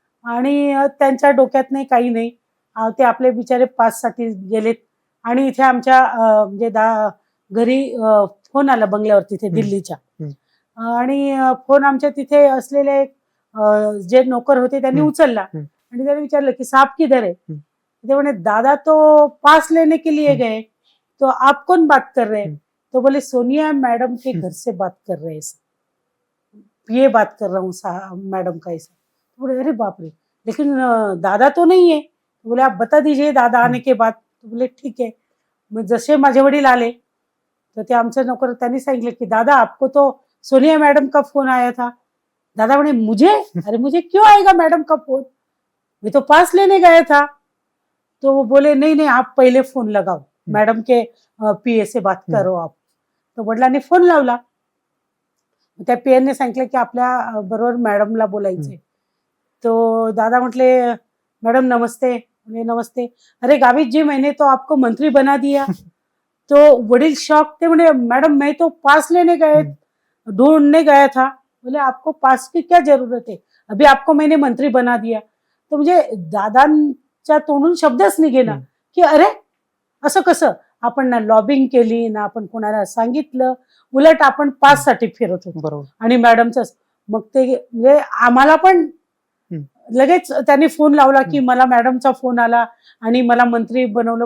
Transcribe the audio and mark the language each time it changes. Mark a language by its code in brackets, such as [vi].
[mr] आणि त्यांच्या डोक्यात नाही काही नाही, ते आपले बिचारे पाससाठी गेलेत. आणि इथे आमच्या म्हणजे घरी फोन आला बंगल्यावर तिथे दिल्लीच्या, आणि फोन आमच्या तिथे असलेले जे नोकर होते त्यांनी उचलला आणि त्याने विचारलं की [hi] साहब किधर है? [mr] ते म्हणे [hi] दादा तो पास लेने के लिए गए, तो आप कौन बात कर रहे हैं? तो बोले सोनिया मैडम के घर से बात कर रहे हैं, ये बात कर रहा हूँ मैडम का ऐसा. बोले अरे बाप रे, लेकिन दादा तो नहीं है. बोले आप बता दीजिए दादा आने के बाद. तो बोले ठीक है. [mr] मग जसे माझे वडील आले तर ते आमचे नोकर त्यांनी सांगितलं की [hi] दादा आपको तो सोनिया मैडम का फोन आया था. दादा बोले मुझे? अरे मुझे क्यों आएगा मैडम का फोन, मैं तो पास लेने गया था. तो वो बोले नहीं नहीं आप पहले फोन लगाओ, मैडम के पीए से बात करो आप. [mr] तो वडिलांनी फोन लावला. त्या पीएने सांगितलं की आपल्या बरोबर मॅडमला बोलायचे. तो दादा म्हटले मैडम नमस्ते. [hi] नमस्ते. अरे गावित जी मैंने तो आपको मंत्री बना दिया. तो [mr] वडील शॉक थे, म्हणे [hi] मैडम मैं तो पास लेने गए ढूंढने गया था. बोले आपको पास की क्या जरूरत है, अभी आपको मैंने मंत्री बना दिया. [mr] तो म्हणजे दादांच्या तोंडून शब्दच निघेना की अरे असं कसं, आपण ना लॉबिंग केली ना आपण कोणाला सांगितलं, उलट आपण पास साठी फिरत होतो. बरोबर. आणि मॅडमच मग ते म्हणजे आम्हाला पण लगेच त्यांनी फोन लावला की मला मॅडमचा फोन आला आणि मला मंत्री बनवलं.